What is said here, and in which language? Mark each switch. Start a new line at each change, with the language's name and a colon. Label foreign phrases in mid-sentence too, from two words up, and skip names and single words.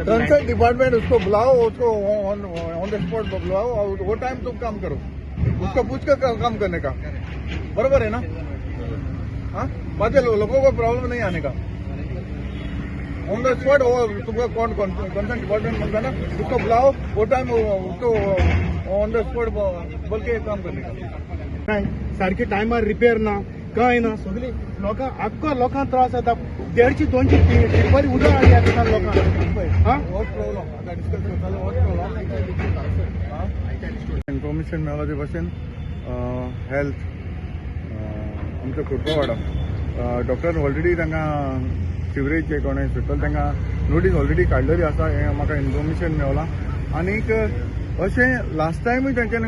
English: concern department
Hindi: उसको बुलाओ उसको
English: on the spot
Hindi: बुलाओ और वो टाइम तुम काम करो उसको पूछ कर काम करने का बराबर है ना हाँ बातें लोगों को प्रॉब्लम नहीं आने का
English: on the spot
Hindi: तुमका कौन
English: concern department
Hindi: बनता ना उसको बुलाओ वो टाइम उसको
English: on the spot
Hindi: बोल के काम करने का
Konkani: काय सारखे टायमार रिपेअर ना काय ना सगळी लोकां आख्खो लोकांक त्रास जाता 150-200 टिप्परी उदक हाडली आतां लोकांक हां होच प्रॉब्लम आता डिस्कस करतालो होच प्रॉब्लम इन्फॉर्मेशन मेळ्ळा ते भाशेन हेल्थ आमच्या कुर्पवाडा डॉक्टरान ऑलरेडी तांकां सिवरेज कोणें सुटल तांकां नोटीस ऑलरेडी काडलेली आसा हें म्हाका इन्फॉर्मेशन मेळ्ळां आनीक अशें लास्ट टायमूय तेंच्यांनी